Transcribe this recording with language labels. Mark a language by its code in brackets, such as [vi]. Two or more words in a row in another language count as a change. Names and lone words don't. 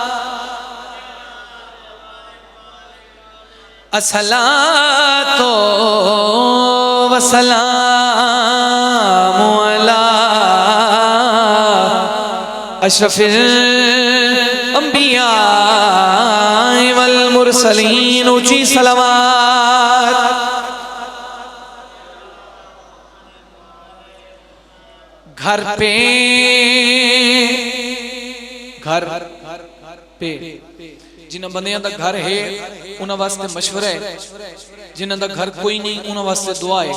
[ar] الصلاة والسلام على أشرف الأنبياء والمرسلين. [pa] اونچی صلوات. گھر پے جنہوں نے بندیاں دا گھر ہے انہوں نے واسطے مشورہ ہے، جنہوں دا گھر کوئی نہیں انہوں نے واسطے دعا ہے.